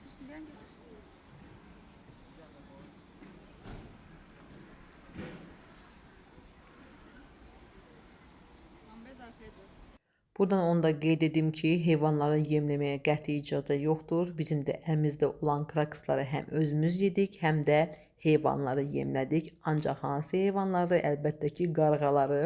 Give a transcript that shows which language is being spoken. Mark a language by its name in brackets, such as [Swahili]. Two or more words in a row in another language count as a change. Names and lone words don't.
[Turkish] Ben götür. Ambez arkaya dur. [Azerbaijani] Buradan onu da qeyd edim ki, heyvanları yemləməyə qəti icazə yoxdur. Bizim də əlimizdə olan kraksları həm özümüz yedik, həm də heyvanları yemlədik. Ancaq hansı heyvanları? Əlbəttə ki, qarğaları.